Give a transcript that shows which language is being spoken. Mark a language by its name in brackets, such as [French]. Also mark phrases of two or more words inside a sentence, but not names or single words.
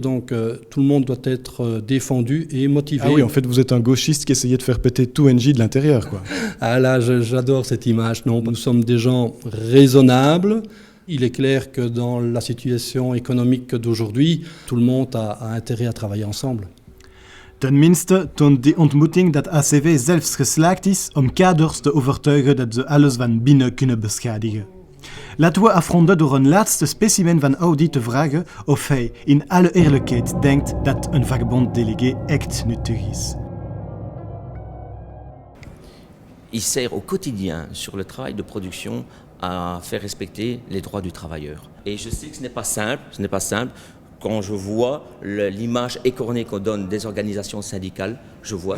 [French] Donc, tout le monde doit être défendu et motivé. Ah oui, en fait, vous êtes un gauchiste qui essayait de faire péter tout Engie de l'intérieur, quoi. Ah là, j'adore cette image. Non, nous sommes des gens raisonnables. Il est clair que dans la situation économique d'aujourd'hui, tout le monde a intérêt à travailler ensemble. [Dutch] Tenminste toont die ontmoeting dat ACV zelfs geslaagd is om kaders te overtuigen dat ze alles van binnen kunnen beschadigen. Laten we afronden door een laatste specimen van Audi te vragen of hij in alle eerlijkheid denkt dat een vakbond-délégué echt nuttig is. [French] Il sert au quotidien sur le travail de production à faire respecter les droits du travailleur. Et je sais que ce n'est pas simple. Quand je vois l'image écornée qu'on donne des organisations syndicales, je vois ça.